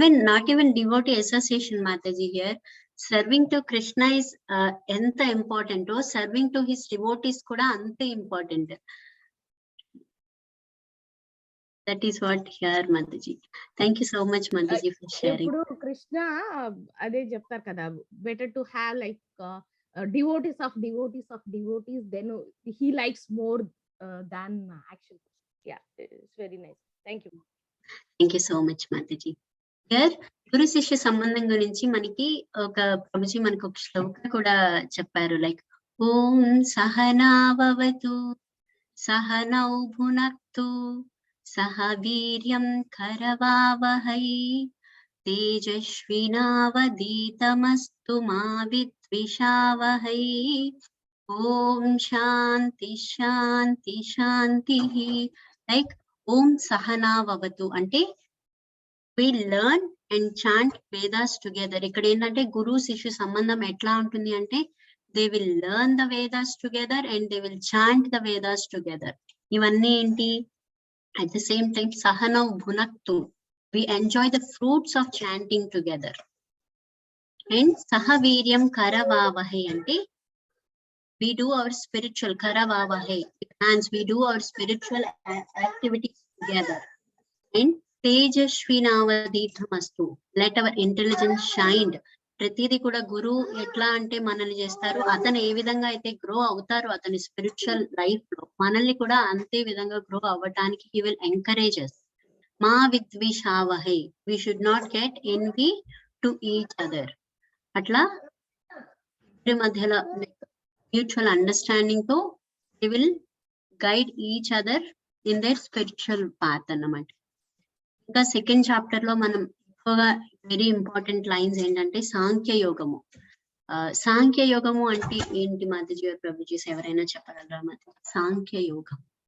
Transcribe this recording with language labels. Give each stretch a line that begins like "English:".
English: Not even devotee association, Mataji, here serving to Krishna is
Telugu: enta
English: important. Serving to his devotees
Telugu: kuda ante
English: important. That is what here, Mataji. Thank you so much, Mataji, for sharing.
Telugu: ఇప్పుడు కృష్ణ అదే చెప్తారు కదా,
English: Better to have like devotees of devotees, then he likes more than action. Yeah, it's very nice. Thank you. Thank you so much, Mataji.
Telugu: Here గురు శిష్య సంబంధం గురించి మనకి ప్రభుజీ మనకు ఒక శ్లోక కూడా చెప్పారు, లైక్
Sanskrit: ఓం సహనావవతు సహనౌ భునక్తు సహ వీర్యం కరవావహై తేజస్వినావదీతమస్తు మా విద్విషావహై. ఓం శాంతి శాంతి శాంతి.
English: like
Sanskrit: ఓం సహనావవతు
English: అంటే we learn and chant Vedas together.
Telugu: ఇక్కడ ఏంటంటే గురు శిష్యు సంబంధం ఎట్లా ఉంటుంది అంటే,
English: they will learn the Vedas together and they will chant the Vedas together.
Telugu: ఇవన్నీ ఏంటి?
English: At the same time
Sanskrit: సహనౌ భునక్తు,
English: we enjoy the fruits of chanting together. And
Sanskrit: sahavīryam karavāvahai
English: అంటే we do our spiritual karavāvahai, and we do our spiritual activities together. And
Sanskrit: తేజస్వినావదీతమస్తు,
English: let our intelligence shine.
Telugu: ప్రతిదీ కూడా గురువు ఎట్లా అంటే మనల్ని చేస్తారు, అతను ఏ విధంగా అయితే గ్రో అవుతారో అతని స్పిరిచువల్ లైఫ్ లో మనల్ని కూడా అంతే విధంగా గ్రో అవ్వటానికి
English: he will encourage us.
Sanskrit: మా విద్విషావహై,
English: we should not get envy to each other.
Telugu: అట్లా మధ్యలో
English: mutual understanding తో they will guide each other in their spiritual path అన్నమాట.
Telugu: ఇంకా సెకండ్ చాప్టర్ లో మనం ఎక్కువగా వెరీ ఇంపార్టెంట్ లైన్స్ ఏంటంటే సాంఖ్య యోగము. సాంఖ్య యోగము అంటే ఏంటి మాతాజీ గారు, ప్రభుజీస్ ఎవరైనా చెప్పగలరా? మాతాజీ సాంఖ్య యోగం.